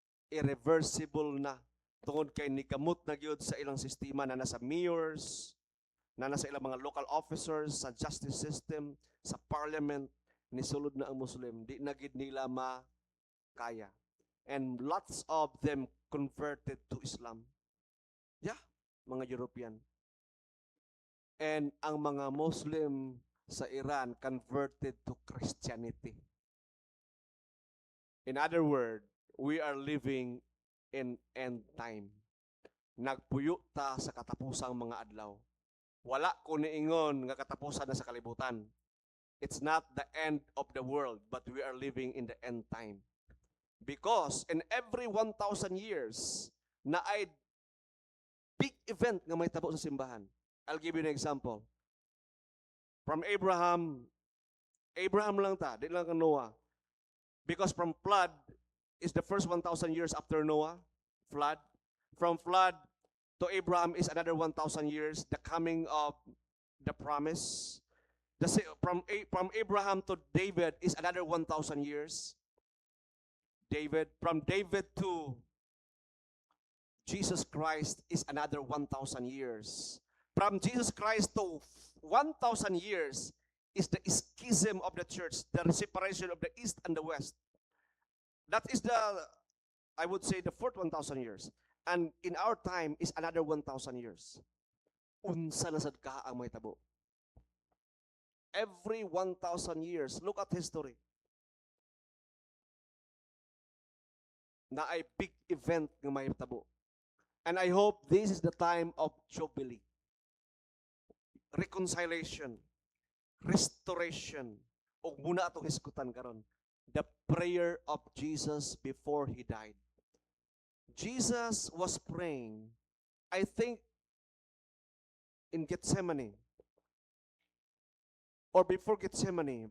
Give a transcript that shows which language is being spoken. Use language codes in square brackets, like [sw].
[ceb] Irreversible na. Tungod kay nikamot na gyud sa ilang sistema na nasa mayors, na nasa ilang mga local officers, sa justice system, sa parliament, nisulod na ang Muslim. Di na gid nila makaya. [en] And lots of them converted to Islam. [ceb] Yeah, mga European. [en] And [ceb] ang mga Muslim sa Iran [en] converted to Christianity. In other words, we are living in end time. [ceb] Nagpuyo ta sa katapusang mga adlaw. Wala ko niingon nga katapusan na sa kalibutan. [en] It's not the end of the world, but we are living in the end time. Because in every 1,000 years, [ceb] na ay [en] big event [ceb] nga may tabo sa simbahan. [en] I'll give you an example. From Abraham [ceb] lang ta, di lang ka [en] Noah. Because from flood is the first 1,000 years after Noah, flood. From flood to Abraham is another 1,000 years, the coming of the promise. From Abraham to David is another 1,000 years. From David to Jesus Christ is another 1,000 years. From Jesus Christ to 1,000 years is the schism of the church, the separation of the East and the West. That is I would say, the fourth 1,000 years. And in our time is another 1,000 years. [ceb] Unsa na sad ka ang may tabo. [en] Every 1,000 years, look at history. [ceb] Na ay [en] big event [ceb] nga may tabo. [en] And I hope this is the time of Jubilee. Reconciliation, restoration, [ceb] ug muna atong iskutan karon. [en] The prayer of Jesus before he died. Jesus was praying, I think, in Gethsemane, or before Gethsemane.